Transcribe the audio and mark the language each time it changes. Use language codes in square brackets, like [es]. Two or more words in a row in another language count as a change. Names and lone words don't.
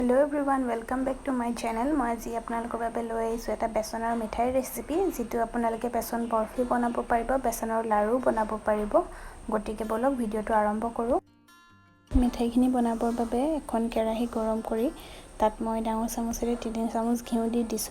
[en] Hello everyone welcome back to my channel. [hi] मैं आज [as] आपनालोকৰ বাবে লৈ আহিছোঁ এটা বেচনৰ মিঠাই ৰেচিপি যেটো আপোনালোকে বেচন বৰফি বনাব পাৰিব, বেচনৰ লাৰু বনাব পাৰিব। গতিকে বলক ভিডিওটো আৰম্ভ কৰোঁ। মিঠাইখিনি বনাবৰ বাবে এখন কেৰাহী গৰম কৰি তাত মই ডাঙৰ চামুচেৰে 3 চামুচ ঘিউ দি দিছোঁ।